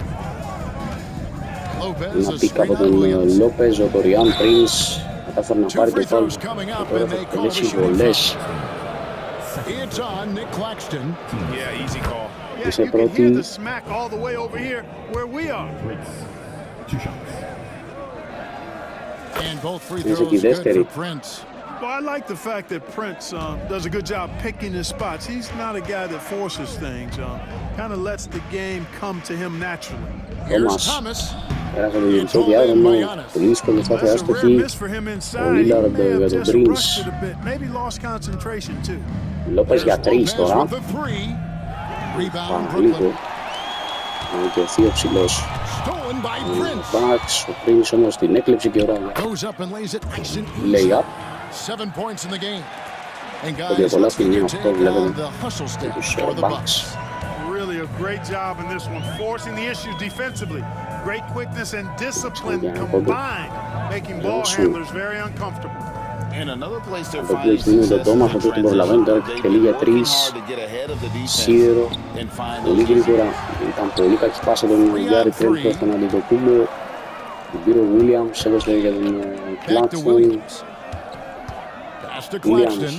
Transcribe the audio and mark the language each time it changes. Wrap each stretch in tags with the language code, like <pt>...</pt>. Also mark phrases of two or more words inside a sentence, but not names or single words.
<el>Ένα πικ από τον Λόπες, ο Τοριάν Πρίνς κατάφερε να πάρει το φάουλ και τώρα θα εκτελέσει βολές. Είσαι πρώτη. Είσαι και η δεύτερη.</el> <en>Well, I like the fact that Prince does a good job picking his spots. He's not a guy that forces things. Kind of lets the game come to him naturally. Thomas.</en> <el>Πέρασε το γενικό διάδρομο, πολύ δύσκολη στάθη άστοχη. Ο Λίλαρντ για τον Πρίνς. Λόπες για 3 τώρα. Παραλίγο. Να δικαιωθεί ο ψηλός. Ο μπακς, ο Πρίνς όμως την έκλεψε και ωραία.</el> <en>Lay up.</en> <el>Το διακολάφι είναι αυτό, βλέπετε, τους μπακς.</el> <en>Really a great job in this one, forcing the issues defensively. Great quickness and discipline combined, making ball handlers very uncomfortable.</en> <el>Από το πλαίσιο το Τόμας, αυτό τον προλαβαίνει τώρα και τελεί για 3. Σίδερο, πολύ γρήγορα. Ήταν πολύ κακή πάσα τον Γκάρι Τρέντ προς τον Αντετοκούμπο. Την πήρε ο Williams, έδωσε για τον Κλάξτον. Williams.</el>